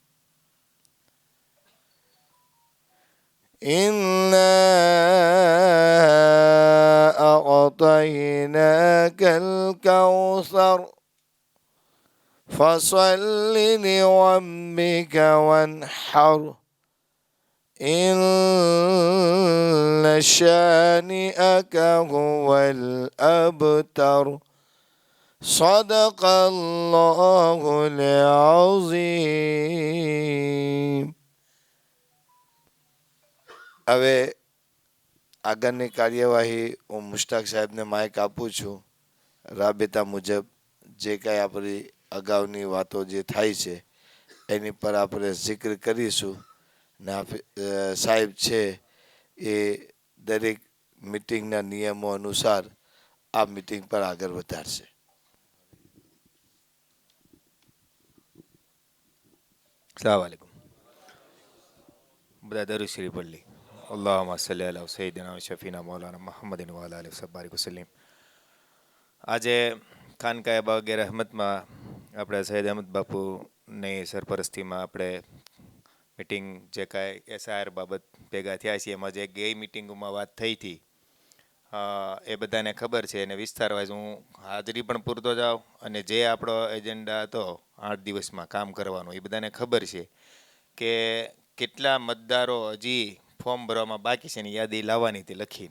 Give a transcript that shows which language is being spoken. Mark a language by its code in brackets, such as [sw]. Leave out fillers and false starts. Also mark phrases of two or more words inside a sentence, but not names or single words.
[ar] إنا أعطيناك الكوثر فصل لربك وانحر إن شانئك هو الأبتر. صدق الله العظيم. [gu] હવે આગળની કાર્યવાહી હું મુશ્તાક સાહેબને માઇક આપું છું। રાબેતા મુજબ જે કાંઈ આપણી અગાઉની વાતો જે થાય છે એની પર આપણે જિક્ર કરીશું ને સાહેબ છે એ દરેક મિટિંગના નિયમો અનુસાર આ મિટિંગ પર આગળ વધારશે। [ar] السلام عليكم. [gu] બધા દરૂદ શરીફ પઢ લી। [ar] અલ્લાहुम्मा صل على سيدنا و شفيعنا مولانا محمد و على آله وصحبه وسلم. [gu] આજે ખાનકાહ બાગે રહેમતમાં આપણે સૈયદ અહમદ બાપુની સરપરસ્તીમાં આપણે મિટિંગ જે કાંઈ એસઆર બાબત ભેગા થયા છીએ એમાં જે ગઈ મિટિંગમાં વાત થઈ હતી એ બધાને ખબર છે અને વિસ્તાર વાઇઝ હું હાજરી પણ પૂરતો જાઉં અને જે આપણો એજન્ડા હતો 8 દિવસમાં કામ કરવાનો એ બધાને ખબર છે કે કેટલા મતદારો હજી ફોર્મ ભરવામાં બાકી છે એની યાદી લાવવાની હતી લખીને।